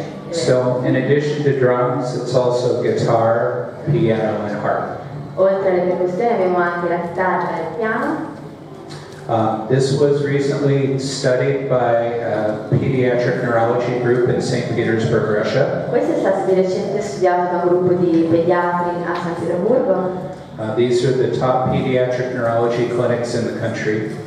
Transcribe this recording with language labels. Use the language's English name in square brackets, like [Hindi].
[English] So in addition to drums, it's also guitar, piano, and harp. [Italian] Oltre alle percussioni abbiamo anche la chitarra e il piano. [English] This was recently studied by a pediatric neurology group in St. Petersburg, Russia. [Italian] Questo è stato di recente studiato da un gruppo di pediatri a San Pietroburgo [English] These are the top pediatric neurology clinics in the country.